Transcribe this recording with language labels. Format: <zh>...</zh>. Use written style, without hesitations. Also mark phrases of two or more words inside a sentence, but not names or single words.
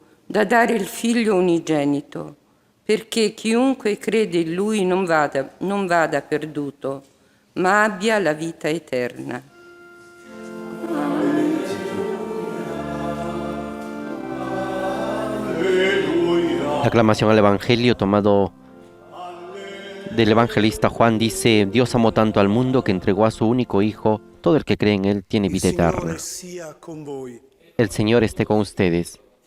<it>da dare il Figlio unigenito, perché chiunque crede in Lui non vada perduto, ma abbia la vita eterna.</it> <es>La aclamación al Evangelio tomado del evangelista Juan dice: Dios amó tanto al mundo que entregó a su único Hijo. Todo el que cree en Él tiene vida eterna. El Señor esté con ustedes.</es>